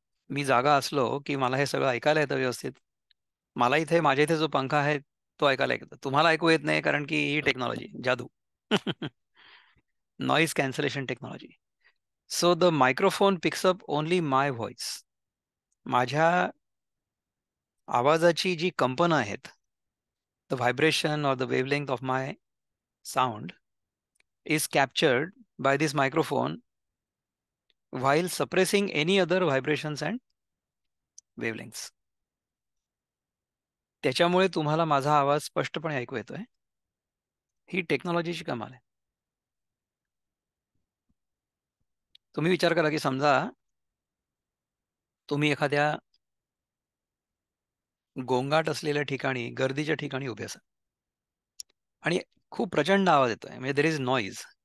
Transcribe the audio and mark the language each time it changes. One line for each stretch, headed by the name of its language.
Marathi: मी जागा असलो की मला हे सगळं ऐकायला येतं व्यवस्थित. मला इथे माझ्या इथे जो पंखा आहे तो ऐकायला येतो, तुम्हाला ऐकू येत नाही कारण की ही टेक्नॉलॉजी जादू.
English: Noise cancellation technology. So the microphone picks up only my voice.
Marathi: माझ्या आवाजाची जी कंपनं आहेत
English: The vibration or the wavelength of my sound is captured by this microphone while suppressing any other vibrations and wavelengths.
Marathi: त्याच्यामुळे तुम्हाला माझा आवाज स्पष्टपणे ऐकू येतोय. ही टेक्नॉलॉजीची कमाल आहे. तुम्ही विचार करा की समजा तुम्ही एखाद्या गोंगाट असलेल्या ठिकाणी, गर्दीच्या ठिकाणी उभे असाल आणि खूप प्रचंड आवाज येतोय, म्हणजे
English: There is noise.